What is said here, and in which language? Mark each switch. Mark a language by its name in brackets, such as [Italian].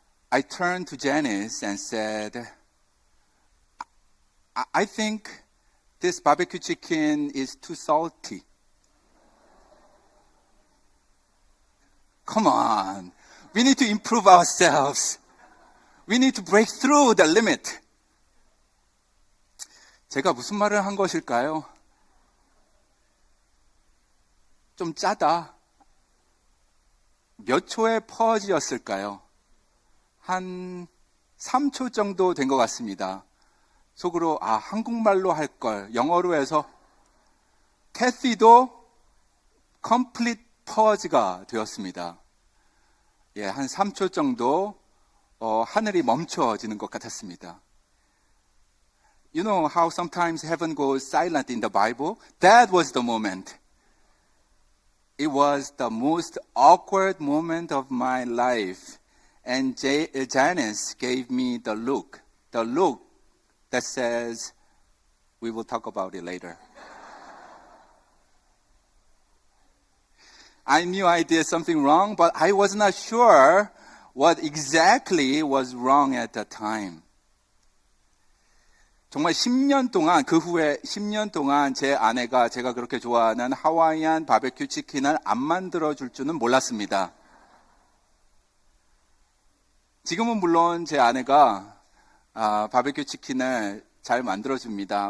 [English] I turned to Janice and said, I think this barbecue chicken is too salty. Come on, we need to improve ourselves. We need to break through the limit. [Korean] 제가 무슨 말을 한 것일까요? 좀 짜다. 몇 초의 퍼즈였을까요? 한 3초 정도 된 것 같습니다. 속으로 한국말로 할 걸 영어로 해서 캐시도 [English] complete [Korean] 퍼즈가 되었습니다. 예, 한 3초 정도 하늘이 멈춰지는 것 같았습니다. [English] You know how sometimes heaven goes silent in the Bible? That was the moment. It was the most awkward moment of my life. And Janice gave me the look that says, we will talk about it later. I knew I did something wrong, but I was not sure what exactly was wrong at the time. [Korean] 정말 10년 동안, 그 후에 10년 동안 제 아내가 제가 그렇게 좋아하는 하와이안 바베큐 치킨을 안 만들어줄 줄은 몰랐습니다. 지금은 물론 제 아내가 바베큐 치킨을 잘 만들어줍니다.